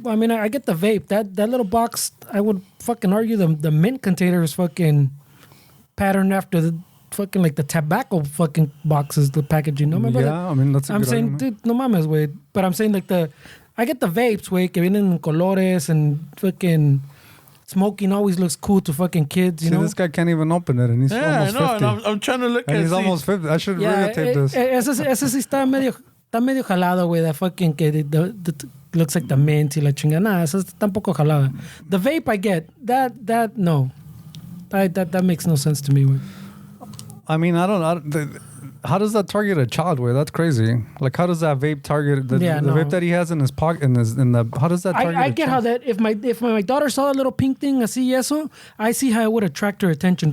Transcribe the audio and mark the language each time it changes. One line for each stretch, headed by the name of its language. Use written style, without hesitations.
English: well, I mean, I get the vape. That little box, I would fucking argue the mint container is fucking patterned after the fucking like the tobacco fucking boxes, the packaging. No, remember that? I mean, that's a I'm good saying, argument. dude,
Spanish: no mames, güey.
English: But I'm saying like I get the vapes, güey,
Spanish: que vienen en colores
English: and fucking smoking always looks cool to fucking kids, you know? This guy can't even open it, and he's almost 50. And I'm trying to look and at he's almost 50. I should videotape this.
Spanish: Ese sí está medio jalado, güey.
English: That fucking
Spanish: que
English: looks like the mint
Spanish: y la chingada. Nah, eso está un poco jalada.
English: The vape I get. That no. That makes no sense to me, güey. I mean, how does that target a child? Way that's crazy. Like, how does that vape target the vape that he has in his pocket? How does that target? I get how that if my daughter saw that little pink thing,
Spanish: así eso,
English: I see how it would attract her attention.